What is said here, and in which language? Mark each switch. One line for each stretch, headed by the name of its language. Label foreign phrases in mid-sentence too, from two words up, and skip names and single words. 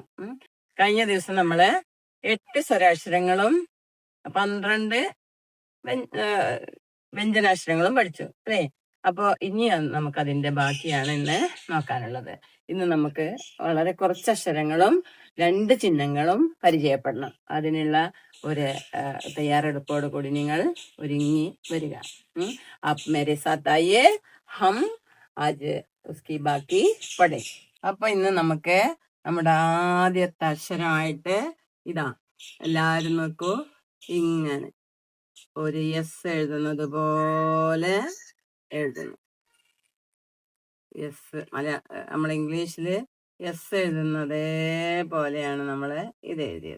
Malayalam: കഴിഞ്ഞ ദിവസം നമ്മള് 8 സ്വരാക്ഷരങ്ങളും 12 വ്യഞ്ജനാക്ഷരങ്ങളും പഠിച്ചു അല്ലേ? അപ്പൊ ഇനി നമുക്ക് അതിന്റെ ബാക്കിയാണ് ഇന്ന് നോക്കാനുള്ളത്. ഇന്ന് നമുക്ക് വളരെ കുറച്ച് അക്ഷരങ്ങളും 2 ചിഹ്നങ്ങളും പരിചയപ്പെടണം. അതിനുള്ള ഒരു തയ്യാറെടുപ്പോട് കൂടി നിങ്ങൾ ഒരുങ്ങി വരിക.
Hindi: आप मेरे साथ आइए, हम आज उसकी बाकी പഠേ.
Malayalam: അപ്പൊ ഇന്ന് നമുക്ക് നമ്മുടെ ആദ്യത്തെ അക്ഷരമായിട്ട് ഇതാ, എല്ലാരും നോക്കൂ, ഇങ്ങനെ ഒരു എസ് എഴുതുന്നത് പോലെ എഴുതുന്നു. എസ് നമ്മൾ ഇംഗ്ലീഷില് എസ് എഴുതുന്നതേ പോലെയാണ് നമ്മള് ഇത് എഴുതിയത്.